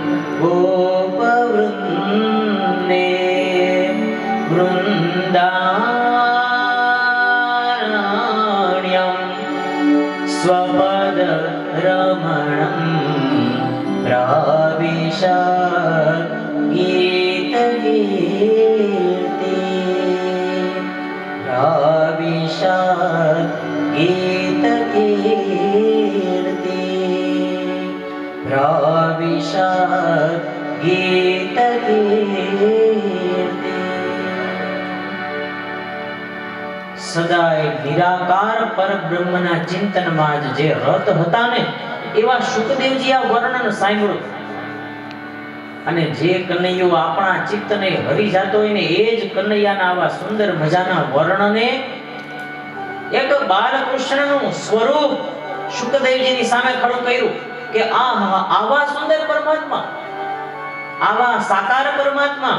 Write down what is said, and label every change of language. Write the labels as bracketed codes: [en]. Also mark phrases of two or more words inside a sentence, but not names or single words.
[sa] गोपवृन्दे वृन्दारण्यं स्वपदरमणं प्राविशत् गीतकीर्ति प्राविशत् गीतकीर्ति प्राविशत् गीतकीर्ति. [gu] સદાય નિરાકાર પરબ્રહ્મના ચિંતનમાં જ જે રત હતા ને એવા શુકદેવજી આ વર્ણન સાંભળ્યું. અને જે કનૈયો આપણા ચિત્તને હરી જાતો હોય ને એ જ કનૈયાના આવા સુંદર મજાના વર્ણને એક બાલકૃષ્ણનું સ્વરૂપ શુકદેવજીની સામે ખડું કર્યું કે આવા સુંદર પરમાત્મા, આવા સાકાર પરમાત્મા.